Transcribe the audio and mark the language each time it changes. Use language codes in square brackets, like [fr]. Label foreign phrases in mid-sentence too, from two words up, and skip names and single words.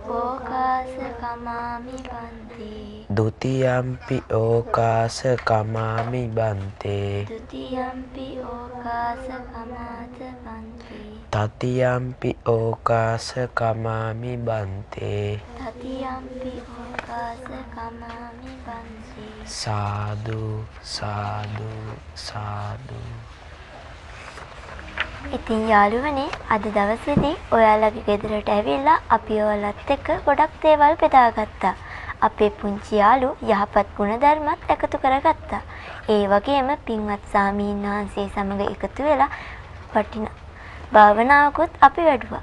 [pi] ဒုတိယံ පි ඕකාස කමාමි බන්තේ තතියම්පි ඕකාස කමාමි බන්තේ සාදු සාදු සාදු. [si] ඉතින් යාළුවනේ අද දවසේදී ඔයාලගේ ගෙදරට ඇවිල්ලා අපි ඔයාලත් එක්ක ගොඩක් දේවල් බෙදාගත්තා. අපේ පුංචි යාළු යහපත් ගුණධර්මත් එකතු කරගත්තා. ඒ වගේම පින්වත් ස්වාමීන් වහන්සේ සමග එකතු වෙලා වටිනා භාවනාවකුත් අපි වැඩුවා.